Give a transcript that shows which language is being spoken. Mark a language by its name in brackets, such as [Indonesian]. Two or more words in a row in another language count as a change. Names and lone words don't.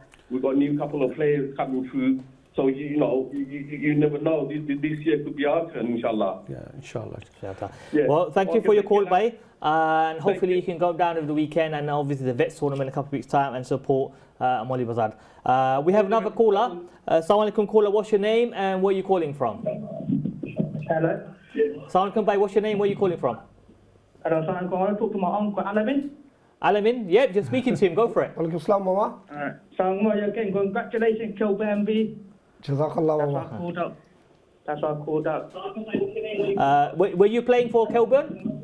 [English] We've got a new couple of players coming through. So you never know. This year could be our turn, inshallah. Yeah, inshallah. Yeah. Well, thank you for your call, Bhai. And hopefully you can go down over the weekend and obviously the Vets tournament in a couple of weeks' time and support Moulovibazar. We have another caller. [Arabic] السلام عليكم, [English] caller. What's your name and where are you calling from? Hello. [Arabic] السلام عليكم, [English] Bhai. What's your name? Where are you calling from? Hello, I want to talk to my uncle, Alamin. Alamin? Yep, just speaking to him. Go for it. [Arabic] وعليكم السلام, Mama. [English] Alright. So, again, congratulations, Kilburn MV. [Arabic] Jazakallah, Mama. [English] That's why I called up. Were you playing for Kilburn?